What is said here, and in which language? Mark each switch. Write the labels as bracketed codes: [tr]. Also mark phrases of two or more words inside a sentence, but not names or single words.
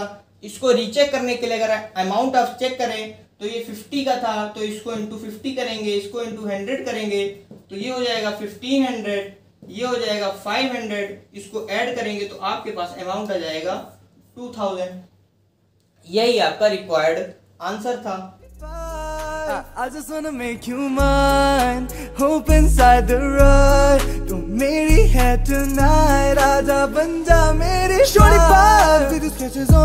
[hi] इसको रीचेक करने के लिए अगर [en] amount of check [hi] करें तो ये 50 का था, तो इसको इंटू 50 करेंगे, इसको इंटू 100 करेंगे तो ये हो जाएगा 1500, ये हो जाएगा 500, इसको ऐड करेंगे तो आपके पास अमाउंट आ जाएगा 2000। यही आपका [en] required answer [hi] था। [en] I just wanna make you mine, hope inside the ride. [hi] तू मेरी है tonight, आजा बन जा मेरी [en] shorty vibe with the sketches on.